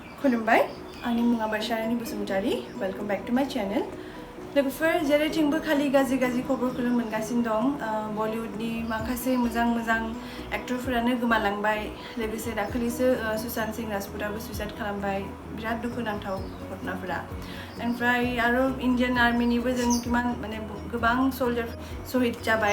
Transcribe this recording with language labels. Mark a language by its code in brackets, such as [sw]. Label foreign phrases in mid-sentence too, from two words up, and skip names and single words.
[brx] Khulumbai, आंनि मुङा बारशारानि बसुमतारी. [en] Welcome back to my channel. [brx] लोगोफोर जेरैथिंबो खालि गाज्रि खबरखौनो मोनगासिनो दं. बलिउडनि माखासे मोजां एक्टरफोरानो गोमालांबाय. लोगोसे दाखालिसो सुशांत सिंह राजपूतआबो सुइसाइड खालामबाय. बिराद दुखुनांथाव घटनाफोरा. ओमफ्राय आरो इन्डियान आर्मिनिबो जों माने गोबां सल्जार शहीद जाबाय.